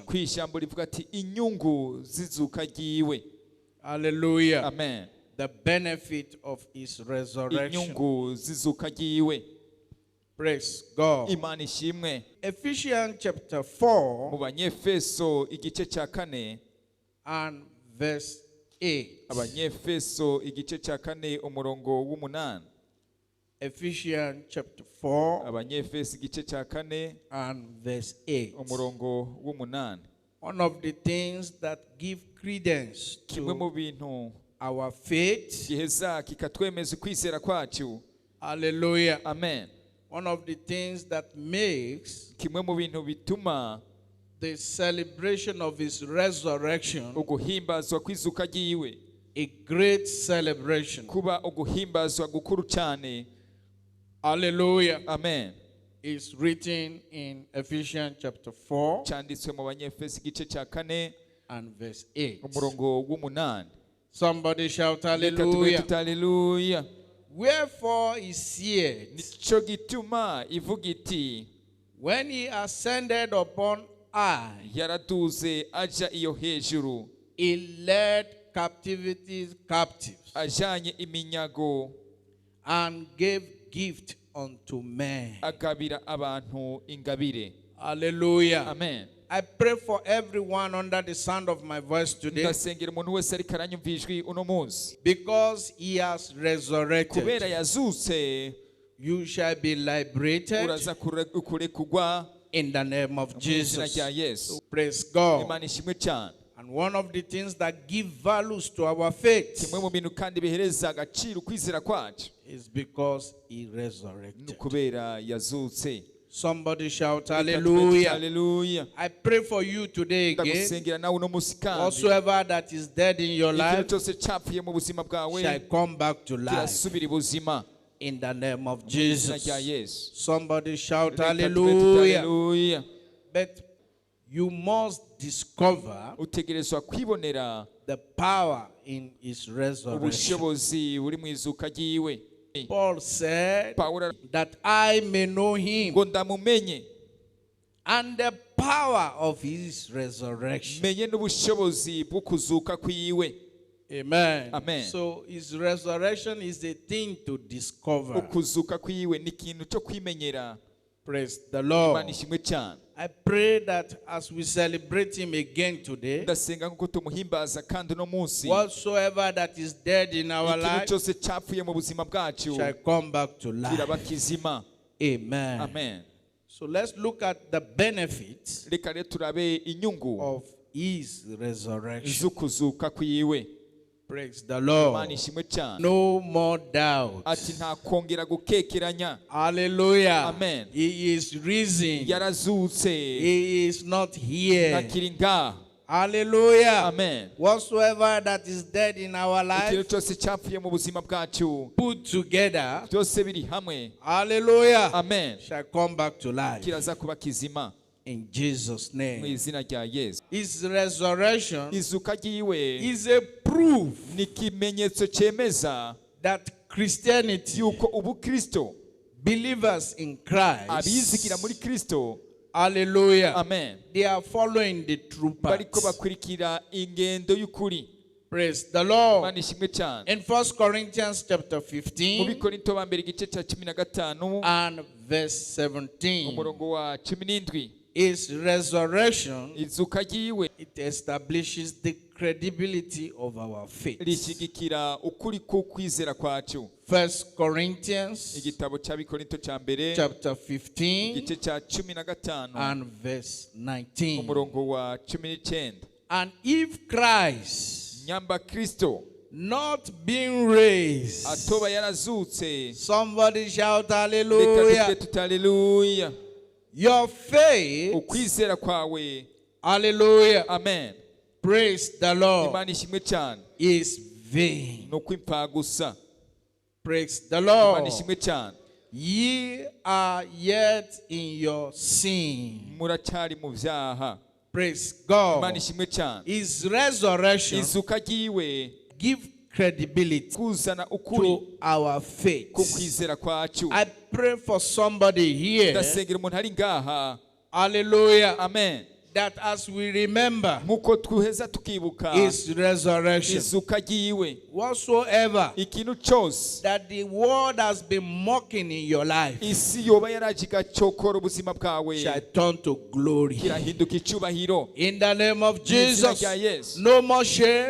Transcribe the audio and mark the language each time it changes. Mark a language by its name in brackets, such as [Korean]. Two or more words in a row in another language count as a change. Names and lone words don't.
[Rundi] ku ijambo rivuga ati inyungu z'izuka ryiwe. Hallelujah. Amen. [English] The benefit of his resurrection. [Rundi] inyungu z'izuka ryiwe. [English] Praise God. [Rundi] Imana ishimwe. [English] Ephesians chapter [Rundi] mu 4 banyefeso igice cya kane [English] and verse 8. [Rundi] abanyefeso igice cya kane umurongo w'umunani. [English] Ephesians chapter 4 [Rundi] abanyefeso igice cya kane [English] and verse 8. [Rundi] umurongo w'umunani. [English] One of the things that give credence [Rundi] kimwe mu [English] to [Rundi] bintu [English] our faith. [Rundi] giheza kikatwemeza ukwizera kwacu. Hallelujah. Amen. [English] One of the things that makes [Rundi] kimwe mu bintu bituma [English] the celebration of his resurrection [Rundi] uguhimbazwa kw'izuka ryiwe [English] a great celebration. [Rundi] kuba uguhimbazwa gukuru cyane. Hallelujah. Amen. [English] Is written in Ephesians chapter 4 [Rundi] cyanditswe mu banyefeso igice cya kane [English] and verse 8. [Rundi] umurongo w'umunani. [English] Somebody shout [Rundi] reka tuvuge [English] hallelujah. [Rundi] tuti haleluya. [English] Wherefore he said, [Rundi] nicyo gituma ivuga iti [English] when he ascended upon high, [Rundi] yaraduze aja iyo hejuru, [English] he led captivities captive [Rundi] ajanye iminyago, [English] and gave gift unto men. [Rundi] agabira abantu ingabire. Hallelujah. Amen. [English] I pray for everyone under the sound of my voice today [Rundi] ndasengera umuntu wese ariko aranyumva ijwi uno munsi, [English] because he has [Rundi] kubera [English] resurrected. [Rundi] yazutse [English] You shall be liberated [Rundi] uraza kurekugwa [English] in the name of [Rundi] mu izina [English] Jesus. [Rundi] rya Yesu. [English] Praise God. [Rundi] Imana ishimwe cyane. [English] And one of the things that give values to our faith [Rundi] kimwe mu bintu kandi bihereza agaciro ukwizera kwacu [English] is because he [Rundi] ni [English] resurrected. [Rundi] ukubera yazutse. [English] Somebody shout [Rundi] Reka tuvuge tuti [English] hallelujah. [Rundi] haleluya. [English] I pray for you today again. [Rundi] Ndagusengera nawe uno munsi kandi [English] Whatsoever that is dead in your [Rundi] ikintu [English] life [Rundi] cyose cyapfuye mu buzima bwawe [English] shall come back to life [Rundi] kirasubira ibuzima [English] in the name of [Rundi] mu izina [English] Jesus. [Rundi] rya Yesu. [English] Somebody shout [Rundi] Reka tuvuge tuti [English] hallelujah. [Rundi] haleluya. [English] But you must discover [Rundi] utegerezwa kwibonera [English] the power in his resurrection. [Rundi] ubushobozi buri mu izuka ryiwe. [English] Paul said [Rundi] Pawulo [English] that I may know him [Rundi] ngo ndamumenye [English] and the power of his resurrection. [Rundi] menye n'ubushobozi bwo kuzuka kwiwe. Amen. Amen. [English] So his resurrection is a thing to discover. [Rundi] ukuzuka kwiwe ni ikintu cyo kwimenyera. [English] Praise the Lord. [Rundi] Imana ishimwe cyane. [English] I pray that as we celebrate him again today, [Rundi] ndasenga nk'uko tumuhimbaza kandi uno munsi [English] whatsoever that is dead in our [Rundi] ikintu [English] life [Rundi] cyose cyapfuye mu buzima bwacu [English] shall come back to life. [Rundi] kiraba kizima. Amen. Amen. [English] So let's look at the benefits [Rundi] reka rero turabe inyungu [English] of his resurrection. [Rundi] z'ukuzuka kwiwe. [English] Praise the [Rundi] Imana [English] Lord. [Rundi] ishimwe cyane. [English] No more doubt. [Rundi] ati nta kongera gukekeranya. Hallelujah. Amen. [English] He is risen. [Rundi] yarazutse [English] He is not here. [Rundi] ntakiri ngaha. Hallelujah. Amen. [English] Whatsoever that is dead in our [Rundi] ikintu [English] life, [Rundi] cyose cyapfuye mu buzima bwacu [English] put together, [Rundi] byose biri hamwe. hallelujah, Amen. [English] shall come back to life. [Rundi] kiraza kuba kizima [English] In Jesus' [Rundi] mu [English] name. [Rundi] izina rya Yesu. [English] His resurrection [Rundi] izuka ryiwe [English] is a proof [Rundi] ni ikimenyetso cyemeza [English] that Christianity, [Rundi] yuko ubukristo, [English] believers in [Rundi] abizigira muri [English] Christ, [Rundi] Kristo, hallelujah, amen, [English] they are following the true [Rundi] bariko [English] path. [Rundi] bakurikira ingendo y'ukuri. [English] Praise the Lord. [Rundi] Imana ishimwe cyane. [English] In 1 Corinthians chapter [Rundi] Mu 15 Bikorinto ba mbere igice cya 15 [English] and verse 17, [Rundi] umurongo wa 17, [English] his resurrection, [Rundi] izuka ryiwe [English] it establishes the credibility of our faith. [Rundi] rishyigikira ukuri kw'ukwizera kwacu. [English] 1 Corinthians [Rundi] igitabo cya Bikorinto cya mbere [English] chapter 15 [Rundi] igice cya 15 [English] and verse 19. [Rundi] umurongo wa 19. [English] And if Christ, [Rundi] nyamba Kristo [English] not being raised, [Rundi] atoba yarazutse, [English] somebody shout [Rundi] reka [English] hallelujah. [Rundi] tuvuge tuti haleluya. [English] Your faith, [Rundi] ukwizera kwawe, hallelujah, amen, [English] praise the Lord, [Rundi] Imana ishimwe cyane, [English] is vain. [Rundi] ni ukw'impa gusa. [English] Praise the [Rundi] Imana [English] Lord. [Rundi] ishimwe cyane. [English] Ye are yet in your sin. [Rundi] muracyari mu byaha. [English] Praise [Rundi] Imana [English] God. [Rundi] ishimwe cyane. [English] His resurrection [Rundi] izuka ryiwe [English] give credibility [Rundi] kuzana ukuri [English] to our faith. [Rundi] ku kwizera kwacu. [English] I pray for somebody here, [Rundi] ndasengera umuntu ari ngaha, hallelujah, amen, [English] that as we remember [Rundi] nk'uko twiheza tukibuka [English] his resurrection, [Rundi] izuka ryiwe, [English] whatsoever [Rundi] ikintu cyose [English] that the world has been mocking in your life [Rundi] isi yoba yaraje igacokora ubuzima bwawe [English] shall turn to glory. [Rundi] kirahinduka icyubahiro. [English] In the name of [Rundi] Mu izina [English] Jesus, [Rundi] rya Yesu. [English] no more shame